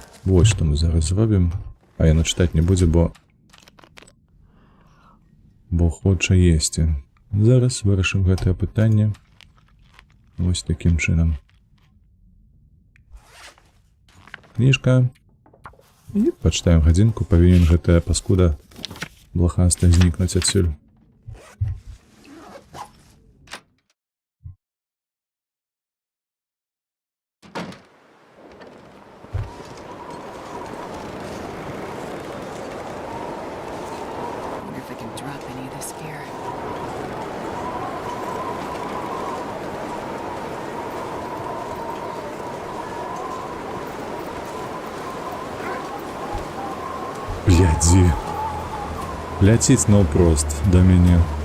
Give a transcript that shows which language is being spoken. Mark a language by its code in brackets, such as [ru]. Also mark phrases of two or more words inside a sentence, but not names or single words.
[be] Вось што мы зараз зробім. А яна чытаць не будзе, бо хоча есці. Зараз вырашым гэтае пытанне. Вось такім чынам. Кніжка. І пачытаем гадзінку. Павінен гэтая паскуда блахаста знікнуць адсюль. [en] wonder if I can drop any of this gear. [be] Глядзі. Ляціць наўпрост да мяне.